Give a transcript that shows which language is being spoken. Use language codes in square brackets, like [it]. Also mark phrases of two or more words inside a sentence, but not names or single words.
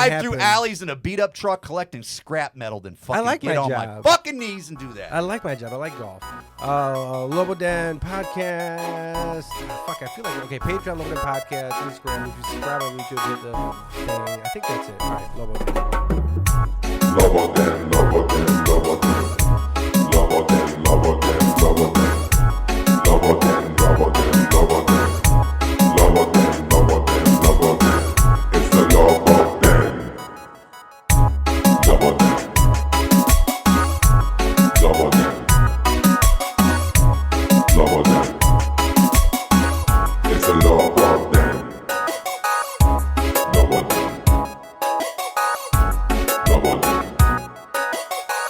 [en] drive through happen. alleys in a beat up truck collecting scrap metal than fucking like get my on my job. fucking knees and do that. I like my job. I like golf. Lobo Den podcast. Fuck, I feel like okay. Patreon, Lobo Den podcast, Instagram. If you subscribe on YouTube, hit the thing. I think that's it. All right, Lobo Den. Lobo Den, Lobo Den, Lobo Den. Lobo Den, Lobo Den, Lobo Den. Lobo Den, Lobo Den, Lobo Den. Lobo Den, Lobo Den, Lobo Den. It's the Lobo Den. Lobo Den. Lobo Den. Lobo Den. It's the Lobo Den. Lobo Den. Lobo Den.